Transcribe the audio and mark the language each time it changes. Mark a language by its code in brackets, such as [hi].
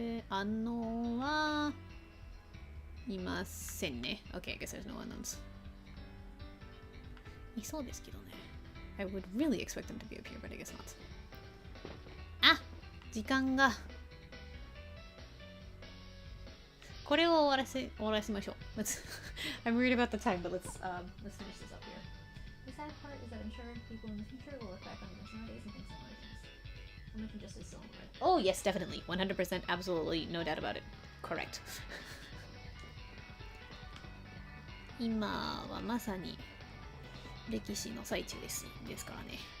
[ja] アンノーンはいませんね。 [en] Okay, I guess there's no unknowns. [ja] いそうですけどね。 [en] I would really expect them to be up here, but I guess not. [ja] あ、時間が。これを終わらせましょう。 [en] I'm worried about the time, but let's finish this up here. The sad part is that I'm sure people in the future will look back on this nowadays and think similar things. American justice is so right. Oh yes, definitely. 100%, absolutely, no doubt about it. Correct. [ja] 今はまさに歴史の最中ですからね。